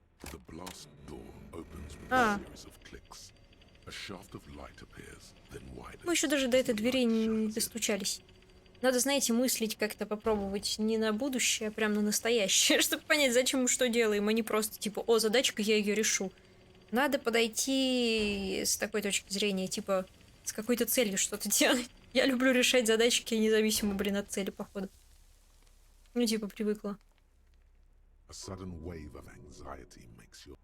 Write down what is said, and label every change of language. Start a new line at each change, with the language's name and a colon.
English: The blast door opens with Ah. a series of clicks. A shaft of light appears, then widens.
Russian: Мы еще даже до этой двери не достучались. Надо, знаете, мыслить как-то, попробовать не на будущее, а прям на настоящее, чтобы понять, зачем мы что делаем, а не просто типа, о, задачка, я ее решу. Надо подойти с такой точки зрения, типа, с какой-то целью что-то делать. Я люблю решать задачки независимо, блин, от цели, походу. Ну, типа, привыкла.
English: A sudden wave of anxiety makes your.